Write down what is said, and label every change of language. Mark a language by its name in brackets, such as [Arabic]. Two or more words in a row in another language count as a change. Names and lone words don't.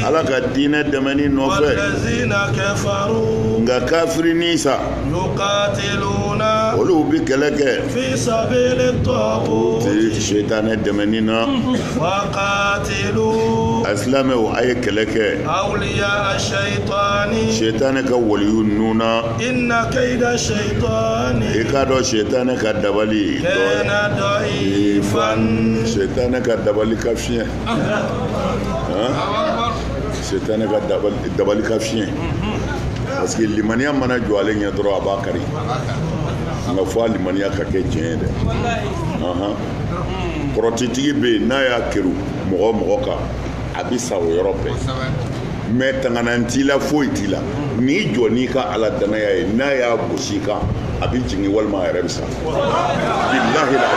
[Bambara] ala ka diinɛ dɛmɛni nɔfɛ [Arabic] والذين كفروا [Bambara] nka kafirini sa [Arabic] يقاتلون [Bambara] olu bi kɛlɛ kɛ [Arabic] في سبيل الطاغوت [Bambara] seitanɛ dɛmɛni na [Arabic] وقاتلوا [Bambara] asilamɛw a ye kɛlɛ kɛ [Arabic] أولياء الشيطان [Bambara] seitanɛ ka waliyu ninnu na [Arabic] إن كيد الشيطان [Bambara] i k'a dɔn seitanɛ ka dabali [Arabic] كان ضعيفا [Bambara] seitanɛ ka dabali ka fiɲɛ seitanɛ ka dabali ka fiɲɛ [French] parce que [Bambara] limaniya mana jɔ ale ɲɛ dɔrɔn a b'a kari nka fɔ a limaniya ka kɛ tiɲɛ ye dɛ kɔrɔtitigi bɛ yen n'a y'a kɛru mɔgɔ kan a bɛ sa o yɔrɔ bɛɛ mais tanganan t'i la foyi t'i la n'i jɔ n'i ka ala danaya ye n'a y'a gosi kan a bɛ jigin walima a yɛrɛ bɛ sa bilahi